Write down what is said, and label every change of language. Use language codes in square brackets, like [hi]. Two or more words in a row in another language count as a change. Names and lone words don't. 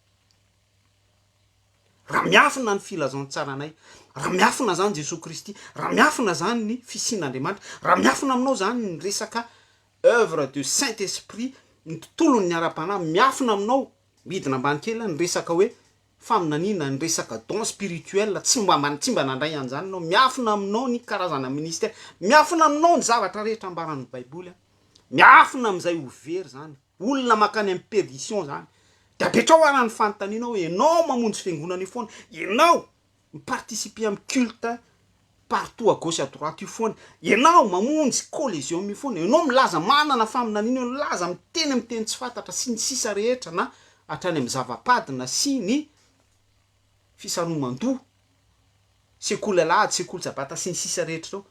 [mg] Raha miafina ny filazantsaranay, raha miafina zany Jesosy Kristy, raha miafina zany ny fisin'Andriamanitra, raha miafina aminao zany ny resaka [fr] œuvre de Saint-Esprit, [mg] ny tontolon'ny ara-panahy, miafina aminao midina ambany kely ny resaka hoe faminaniana, ny resaka [fr] don spirituel, [mg] tsy mba nandray an'izany anao, miafina aminao ny karazana ministère, miafina aminao ny zavatra rehetra ambaran'ny baiboly, miafina amin'izay ho very zany, olona makany amin'ny perdition zany. De apetrao arany fanontaniana hoe ianao mamonjy fiangonana io foana, ianao miparticiper amin'ny [fr] culte partout à gauche à droite [mg] io foana, ianao mamonjy collégium io foana, ianao milaza manana faminaniana, milaza miteny tsy fantatra sy ny sisa rehetra, na hatrany amin'ny zavapadina sy ny fisaroman-doha, sekoly alahady, sekoly sabata sy ny sisa rehetra reo.